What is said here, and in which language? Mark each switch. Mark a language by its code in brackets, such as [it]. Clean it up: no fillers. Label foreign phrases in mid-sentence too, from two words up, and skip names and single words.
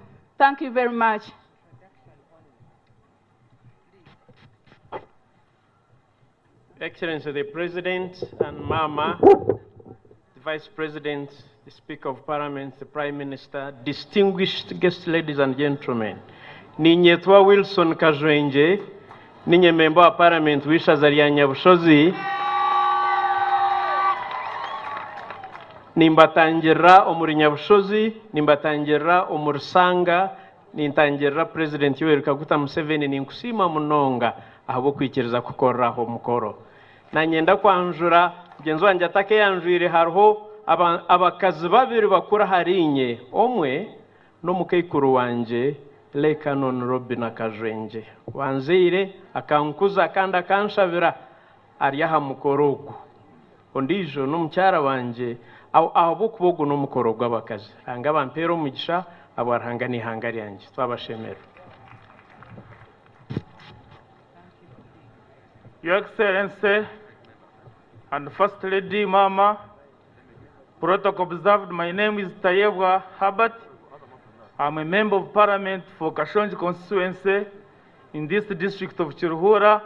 [en] Thank you very much. Excellency the President and Mama, the Vice President, the Speaker of Parliament, the Prime Minister, distinguished guests, ladies and gentlemen. [nyn] Ninyetwa Wilson Kajwenje, ninye member wa Parliament wishaza lya Nyabushozi, nimbatangira omuri Nyabushozi, nimbatangira omuri Sanga, nintangira President Yoweri Kaguta Museveni ninkusima munonga ahabo kwikiriza kukoraho mukoro. Na nyenda kwanjura mugenzi wanjye atake yanjwire hariho abakazi babiri bakura harinye omwe n'omukaikuru wanje Lekanon Robina Kajwenje wanzire akankuza kandi akanshabira ari aha mukoro ogu ondijo n'omukyara wanje abo kubogo n'omukoro gw'abakazi ranga bampera omugisha abo aranga n'ihanga ryanje twabashemera. [en] Your Excellency and First Lady Mama, protocol observed, my name is Tayebwa Herbert. I'm a member of Parliament for Kashonji constituency in this district of Chirhura.